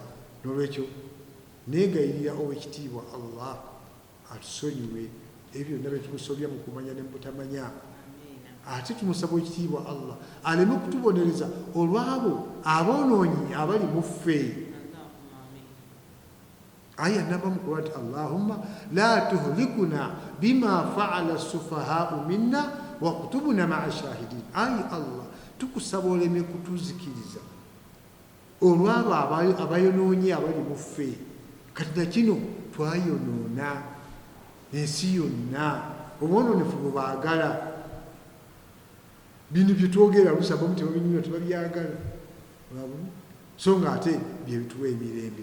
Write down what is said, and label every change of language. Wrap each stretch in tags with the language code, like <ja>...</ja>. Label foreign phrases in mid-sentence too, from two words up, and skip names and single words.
<lg>N'olwekyo neegayirira ow'ekitiibwa Allah atusonyiwe ebyo byonna bye tumusobya mu kumanya ne mu butamanya. Ate tumusaba ekitiibwa Allah aleme okutubonereza olw'abo aboonoonyi abali mu ffe. Aya namba mu Qur'an,</lg> <ar>اللهم لا تهلكنا بما فعل السفهاء منا واكتبنا مع الشاهدين.</ar> <lg>Ayi Allah, tukusaba oleme kutuzikiriza olw'abo abayonoonye abali mu ffe. Kati na kino twayonoona, ensi yonna obwonoonefu bwe baagala. Bino bye twogera lusaba mu tebabinyumirwa, tebabyagala, so nga ate bye bituwa emirembe.</lg>